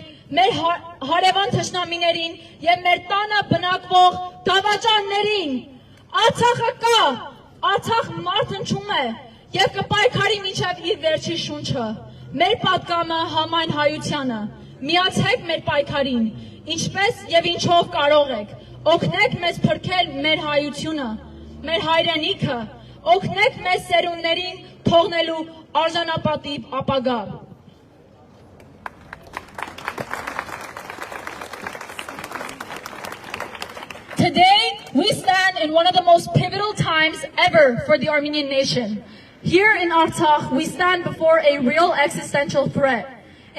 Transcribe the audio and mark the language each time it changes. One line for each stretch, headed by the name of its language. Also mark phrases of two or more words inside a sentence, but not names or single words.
Armenian: մեր հարևան թշնամիներին և մեր տանը բնակվող դավաճաններին։ Արցախը կա, Արցախ մարտնչում է և կպայքարի մինչև իր վերջի շունչը։ Մեր պատգամը համայն հայությանը։ Միացեք մեր պայքարին, ինչպես և ինչով կարող եք։ Օգնեք մեզ փրկել մեր հայությունը, մեր հայրենիքը, օգնեք մեզ սերունդներին թողնելու արժանապատիվ ապագա։
English: Today, we stand in one of the most pivotal times ever for the Armenian nation. Here in Artsakh, we stand before a real existential threat.